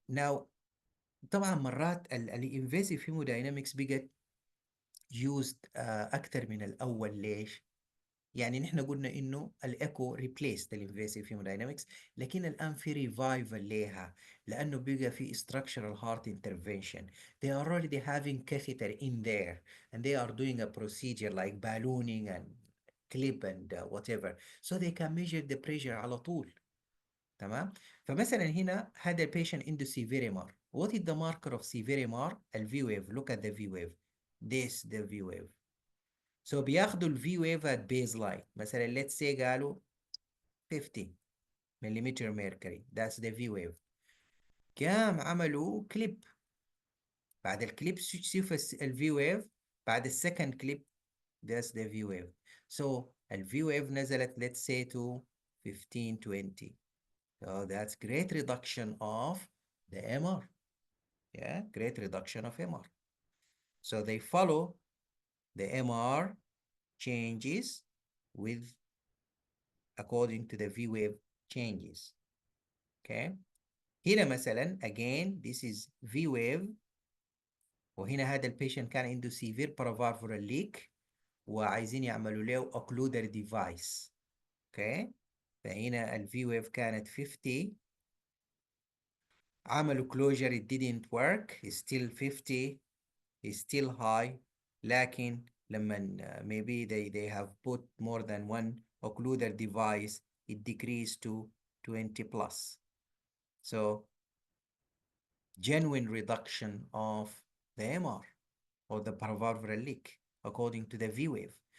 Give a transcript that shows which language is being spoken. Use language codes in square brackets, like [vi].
[ar] Now, طبعا مرات الانفيسيف hemodynamics بقت used أكثر من الأول. ليش؟ يعني نحن قلنا انه الايكو ريبليس الانفيسيف هيموداينامكس لكن الان في ريفايفل ليها لانه بقى في structural heart intervention. [en] They are already having catheter in there and they are doing a procedure like ballooning and clip and whatever, so they can measure the pressure [ar] على طول. تمام. فمثلا هنا هذا البيشنت عنده severe MR. [en] What is the marker of severe MR? ال V wave. Look at the V wave. This the V wave. So [ar] بياخدوا [en] ال V wave at baseline. مثلا let's say [ar] قالوا [en] 50 millimeter mercury. That's the V wave. [ar] قام عملوا كليب. بعد الكليب شوف ال V wave. بعد السكند كليب [en] that's the V wave. So ال V wave نزلت let's say to 15-20. So that's great reduction of the MR. Yeah, great reduction of MR. So they follow the MR changes with according to the V wave changes. Okay. [ar] هنا مثلا [en] again this is V wave [ar] وهنا هذا البيشنت كان عنده severe paravalvular leak وعايزين يعملوا له occluder device. Okay. فهنا ال V wave كانت 50. [en] عملوا closure, it didn't work, it's still 50, it's still high. [ar] لكن لما [en] maybe they have put more than one occluder device, it decreased to 20 plus. So genuine reduction of the MR or the paravalvular leak according to the V wave.